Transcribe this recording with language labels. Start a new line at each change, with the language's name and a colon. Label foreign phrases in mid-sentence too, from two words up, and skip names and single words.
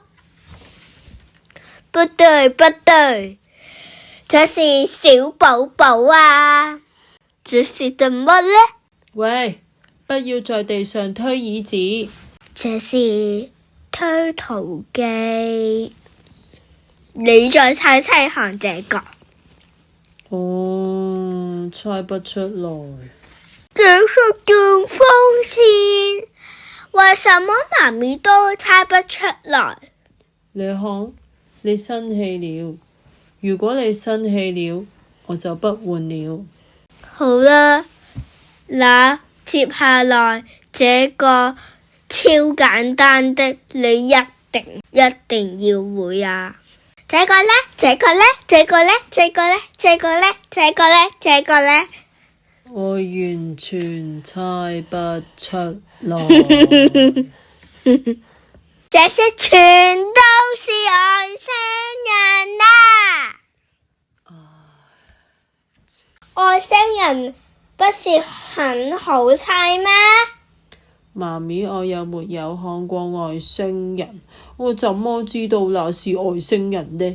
Chinese: 不對，不對，這是小寶寶啊！這是什麼呢？喂，不要在地上推椅子。這是推土機。你再猜猜看這個？猜不出來。這是電風扇。為什麼媽咪都猜不出來？你看，你生氣了。如果你生氣了，我就不換了。好啦，那接下來這個超簡單的，你一定要會啊！這個呢？這個呢？這個呢？這個呢？這個呢？這個呢？這個呢？我完全猜不出來。這些全都是外星人啊！外星人不是很好猜嗎？媽咪，我又沒有看過外星人，我怎麼知道那是外星人呢？